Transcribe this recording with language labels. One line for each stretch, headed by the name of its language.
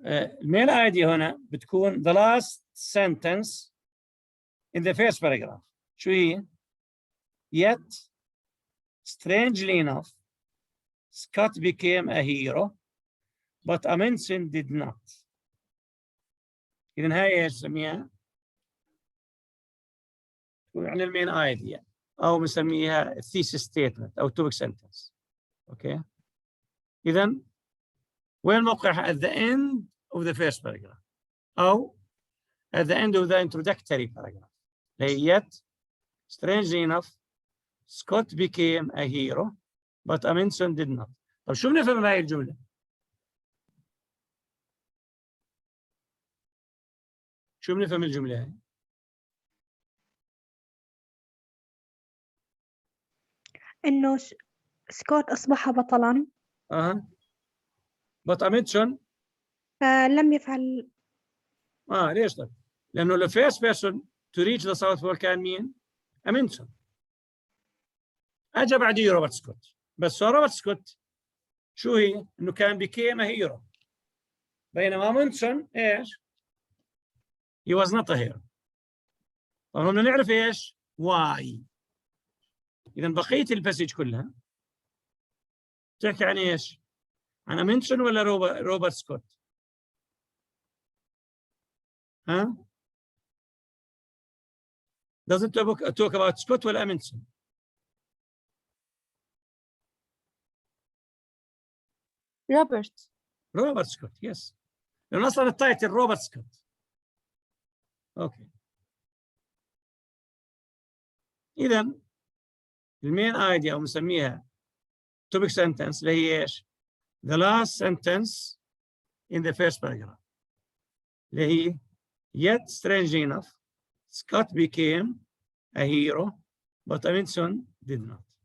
Arabic: المين idea هنا بتكون
English: the last sentence in the first paragraph. شو هي؟ Yet, strangely enough, Scott became a hero, but Amundsen did not.
Arabic: إذن هاي إيش نسميها؟ يعني المين idea أو بنسميها
English: thesis statement
Arabic: أو
English: topic sentence. Okay? إذن وين موقعها؟ At the end of the first paragraph أو at the end of the introductory paragraph. Yet, strangely enough, Scott became a hero, but Amundsen did not.
Arabic: طب شو بنفهم من هاي الجملة؟ شو بنفهم الجملة هاي؟ إنه سكوت أصبح بطلاً.
English: but Amundsen
Arabic: لم يفعل. ليش طيب؟ لأنه
English: the first person to reach the South Pole
Arabic: كان مين؟ Amundsen. أجا بعديه روبرت سكوت. بس روبرت سكوت شو هي؟ إنه كان
English: became a hero. بينما Amundsen إيش؟ he was not a hero.
Arabic: طبعا بدنا نعرف إيش؟ why. إذا بقية الباسج كلها تحكي عن إيش؟ عن Amundsen ولا روبرت سكوت؟ ها؟
English: Does it talk about Scott
Arabic: ولا Amundsen؟ روبرت سكوت يس. لأن أصلا التايتل روبرت سكوت. أوكي. إذا المين ايديا أو نسميها topic sentence اللي هي إيش؟
English: The last sentence in the first paragraph.
Arabic: اللي هي
English: yet strangely enough Scott became a hero but Amundsen did not.